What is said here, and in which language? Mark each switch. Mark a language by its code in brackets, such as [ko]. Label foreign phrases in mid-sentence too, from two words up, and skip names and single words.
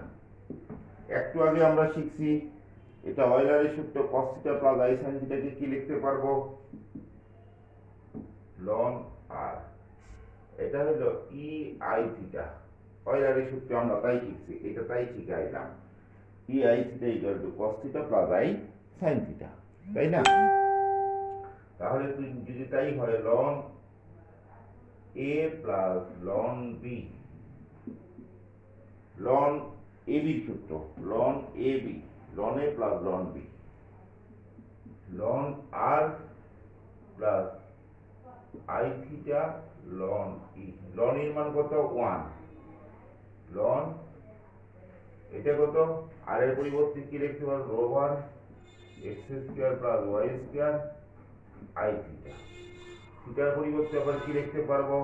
[bn] একটু আগে আমরা শিখছি এটা অয়লারের সূত্র, [en] cos theta plus I sin theta [bn] কে কি লিখতে পারবো? [en] ln r, [bn] এটা হলো [en] E I theta, [bn] অয়লারের সূত্র আমরা তাই শিখছি, এটা তাই শিখাইলাম, [en] E I theta equal to cos theta plus I sin theta, [bn] তাই না? তাহলে যদি তাই হয় [en] ln A plus ln B, ln AB সূত্র ln AB, ln A plus ln B, ln R plus I theta ln E, ln [bn] এর মান কত? 1, ln এটা কত? r এর পরিবর্তে কি লিখতে পারবো? [en] over x square plus y square I theta, [bn] থিটার পরিবর্তে আবার কি লিখতে পারবো?